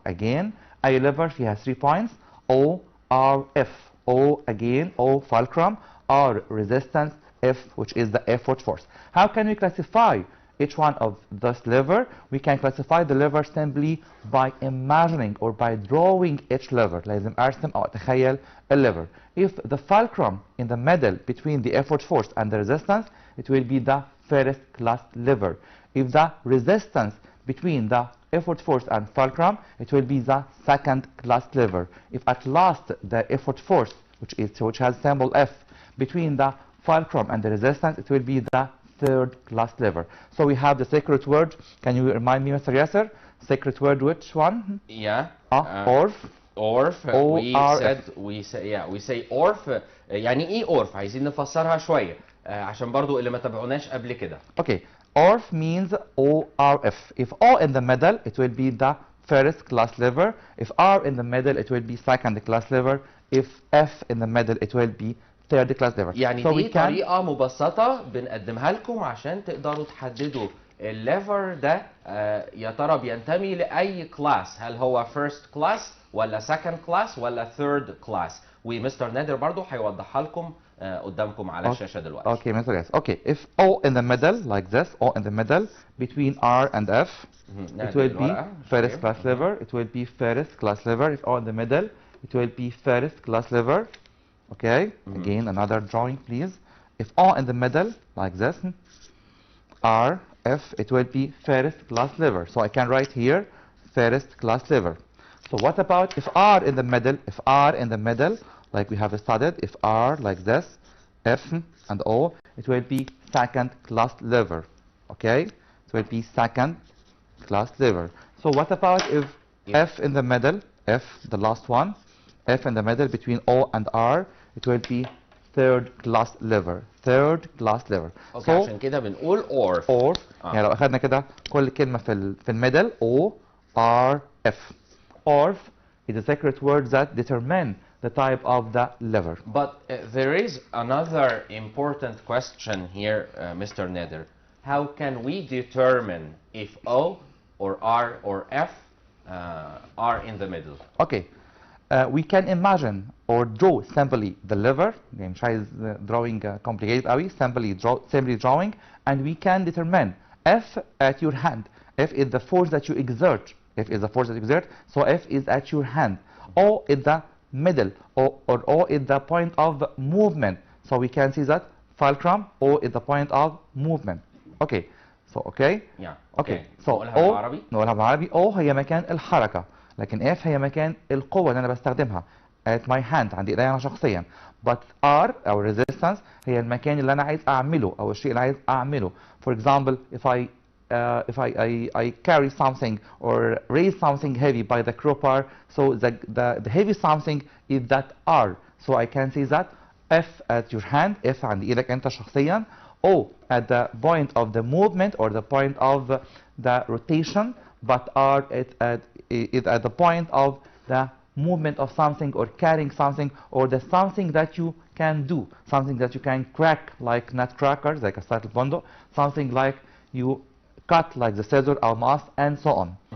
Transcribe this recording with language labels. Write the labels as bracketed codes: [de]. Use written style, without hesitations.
[en] Again, a lever, she has 3 points: O, R, F. O again, O fulcrum, R resistance, F which is the effort force. How can we classify each one of this lever, we can classify the lever simply by imagining or by drawing each lever. [ar] لازم أرسم أو أتخيل lever. [en] If the fulcrum in the middle between the effort force and the resistance, it will be the first class lever. If the resistance between the effort force and fulcrum, it will be the second class lever. If at last the effort force, which has symbol F, between the fulcrum and the resistance, it will be the third class lever. So we have the secret word. Can you remind me, Mr. Yasser? Secret word, which one? Yeah. ORF. ORF. we say ORF. [ar] يعني ايه ORF؟ عايزين نفسرها شوية عشان برضو اللي ما تابعوناش قبل كده. [en] Okay. ORF means ORF. If O in the middle, it will be the first class lever. If R in the middle, it will be second class lever. If F in the middle, it will be third class lever. [ar] يعني دي طريقة مبسطة بنقدمها لكم عشان تقدروا تحددوا الليفر ده يا ترى بينتمي لأي كلاس، هل هو first class ولا second class ولا third class، ومستر نادر برضو هيوضحها لكم قدامكم على الشاشة دلوقتي. [en] Okay, Mr. Yes. Okay, if O in the middle like this, O in the middle between R and F, it will be first class lever. It will be first class lever. If O in the middle, it will be first class lever. Okay, again another drawing, please. If O in the middle like this, R, F, it will be first class lever. So I can write here first class lever. So what about if R in the middle? If R in the middle, like we have studied, if R like this, F and O, it will be second class lever. Okay, it will be second class lever. So what about if F in the middle, F, the last one, F in the middle between O and R, it will be third class lever. Third class lever. Okay, so [ar] عشان كده بنقول ORF. ORF. يعني لو أخذنا كده كل كلمة في الميدل O R F. [en] ORF is a secret word that determine the type of the lever. But there is another important question here, Mr. Nader. How can we determine if O or R or F are in the middle? Okay. We can imagine or draw simply the lever. [ar] يعني مش عايز [en] drawing complicated [ar] قوي. [en] Simply drawing, and we can determine F at your hand. F is the force that you exert. F is the force that you exert. So F is at your hand. O is the middle, or O is the point of movement. So we can see that fulcrum, O is the point of movement. Okay. So okay. Yeah. Okay. So [ar] نقولها بالعربي. نقولها بالعربي. O هي مكان الحركة. لكن F هي مكان القوة اللي أنا بستخدمها [en] at my hand [ar] عندي إيديا أنا شخصيا. [en] But [ar] R أو resistance هي المكان اللي أنا عايز أعمله أو الشيء اللي عايز أعمله. [en] For example, if I carry something or raise something heavy by the crowbar, so the heavy something is that R. So I can say that F at your hand, F [ar] عند إيدك أنت شخصيا. [en] O at the point of the movement or the point of the rotation, but R is at the point of the movement of something or carrying something or the something that you can do, something that you can crack like nutcrackers, like a startled bundle, something like you cut like the scissor or mouse and so on.